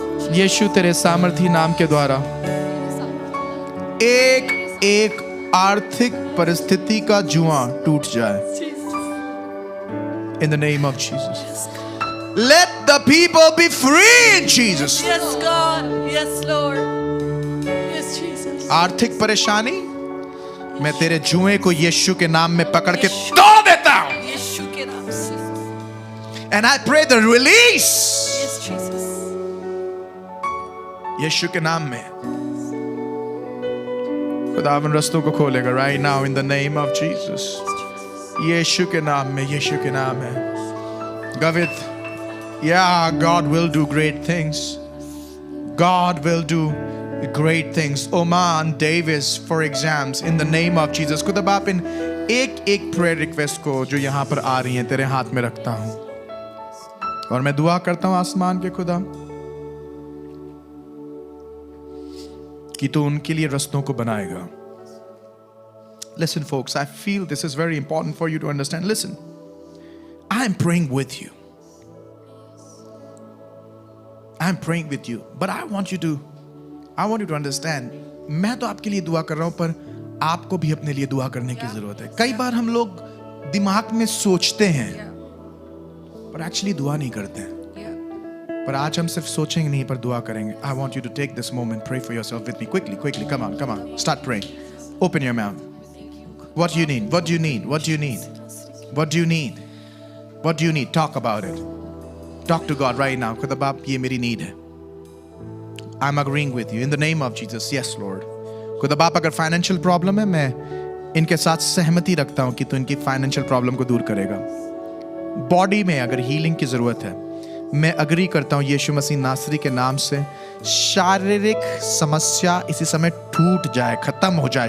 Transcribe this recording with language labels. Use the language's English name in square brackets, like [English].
[Hindi] यीशु तेरे सामर्थी नाम के द्वारा एक आर्थिक परिस्थिति का जुआ टूट जाए. [English] In the name of Jesus. Let the people be free in Jesus. Yes, God. Yes, Lord. Yes, Jesus. [Hindi] आर्थिक परेशानी मैं तेरे जुए को यीशु के नाम में पकड़ के तोड़ देता हूं. यीशु के नाम से. [English] And I pray the release. Yes, Jesus. [Hindi] यीशु के नाम में खुदावन रस्तों को खोलेगा [English] right now in the name of Jesus. [Hindi] यीशु के नाम में, यीशु के नाम में. [English] Gavit, yeah, God will do great things. God will do great things. Oman Davis for exams in the name of Jesus. [Hindi] खुदा बाप इन एक [English] prayer request [Hindi] को जो यहाँ पर आ रही हैं तेरे हाथ में रखता हूँ और मैं दुआ करता हूँ आसमान के खुदा कि तू उनके लिए रस्तों को बनाएगा. [English] Listen, folks, I feel this is very important for you to understand. Listen, I am praying with you. I am praying with you, but I want you to understand. [Hindi] मैं तो आपके लिए दुआ कर रहा हूं, पर आपको भी अपने लिए दुआ करने की जरूरत है. कई बार हम लोग दिमाग में सोचते हैं, पर एक्चुअली दुआ नहीं करते हैं. पर आज हम सिर्फ सोचेंगे नहीं, पर दुआ करेंगे. [English] I want you to take this moment, pray for yourself with me. Quickly, come on. Start praying. Open your mouth. What do you need? What do you need? What do you need? What do you need? What do you need? Talk about it. Talk to God right now. [Hindi] खुदा बाप, ये मेरी need है. [English] I'm agreeing with you in the name of Jesus. Yes, Lord. [Hindi] खुदा बाप, अगर financial problem है, मैं इनके साथ सहमति रखता हूँ कि तू इनकी financial problem को दूर करेगा. Body में अगर healing की जरूरत है, मैं अग्री करता हूं यीशु मसीह नासरी के नाम से. शारीरिक समस्या इसी समय टूट जाए, खत्म हो जाए.